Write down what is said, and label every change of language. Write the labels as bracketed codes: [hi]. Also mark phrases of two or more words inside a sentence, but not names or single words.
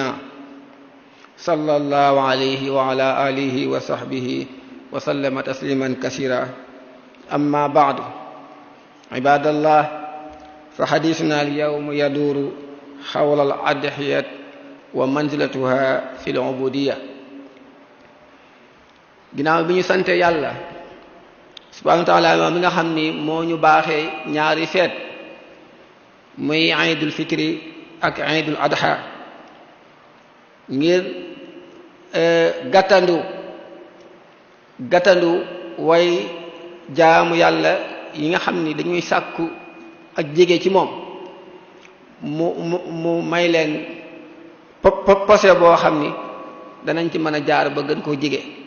[ar] صلى الله عليه وعلى آله وصحبه وسلم تسليما كثيرا. أما بعد عباد الله، فحديثنا اليوم يدور حول الأضحية ومنزلتها في العبودية. [wo] ginnaaw bi ñu sante yàlla [ar] سبحانه وتعالى [wo] moom mi nga xam ni moo ñu baaxee ñaari feet muy [ar] عيد الفطر [wo] ak [ar] عيد الأضحى [wo] ngir gàttandu way jaamu yàlla yi nga xam ni dañuy sàkku ak jege ci moom mu may leen posé boo xam ni danañ ci mën a jaar ba gën koo jege.